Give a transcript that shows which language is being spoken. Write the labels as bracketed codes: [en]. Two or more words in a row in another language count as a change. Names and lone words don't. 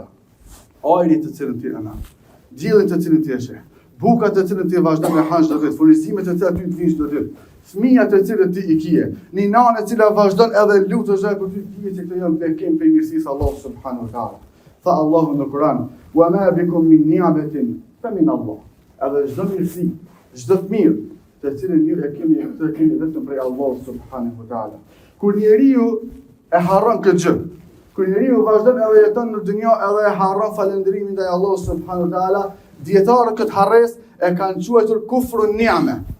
[sq] Ajri të cilën ti e nat, diellin të cilën ti e sheh, bukat të cilën ti vazhdon me hanç çdo ditë, furnizimet të cilat ty të vinë çdo ditë, fëmijat të cilët ti i kije, një nanë e cila vazhdon edhe lutesh për ty, dije se këto janë bekim për mirësisë Allahut [ar] سبحانه وتعالى. [sq] Tha Allahu në Kur'an, [ar] وما بكم من نعمة فمن الله. [sq] Edhe çdo mirësi, çdo të mirë të cilën ju e keni vetëm prej Allahut [ar] سبحانه وتعالى. [sq] Kur njeriu e harron këtë gjë, kur njeriu vazhdon edhe jeton në dynjë edhe e harron falënderimin ndaj Allahut [ar] سبحانه وتعالى, [sq] dietarët këtë harresë e kanë quajtur [ar] كفر النعمة.